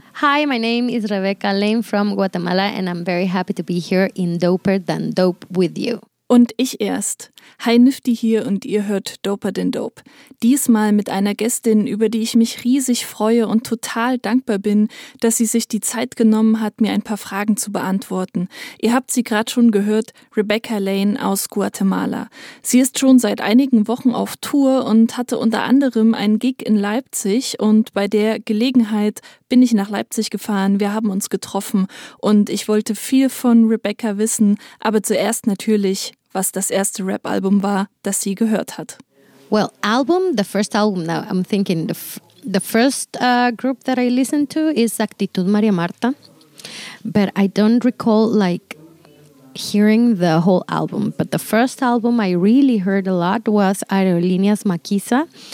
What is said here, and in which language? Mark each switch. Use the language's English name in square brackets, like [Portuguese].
[English] Hi, my name is Rebecca Lane from Guatemala and I'm very happy to be here in Doper Than Dope with you. [German] Und ich erst. Hi Nifty hier und ihr hört Doper Than Dope. Diesmal mit einer Gästin, über die ich mich riesig freue und total dankbar bin, dass sie sich die Zeit genommen hat, mir ein paar Fragen zu beantworten. Ihr habt sie gerade schon gehört, Rebecca Lane aus Guatemala. Sie ist schon seit einigen Wochen auf Tour und hatte unter anderem einen Gig in Leipzig und bei der Gelegenheit bin ich nach Leipzig gefahren, wir haben uns getroffen und ich wollte viel von Rebecca wissen, aber zuerst natürlich, was das erste Rap-Album war, das sie gehört hat. [English] Well, album, the first album, now I'm thinking, the first group that I listened to is Actitud Maria Marta, but I don't recall like hearing the whole album, but the first album I really heard a lot was Aerolíneas Maquisa.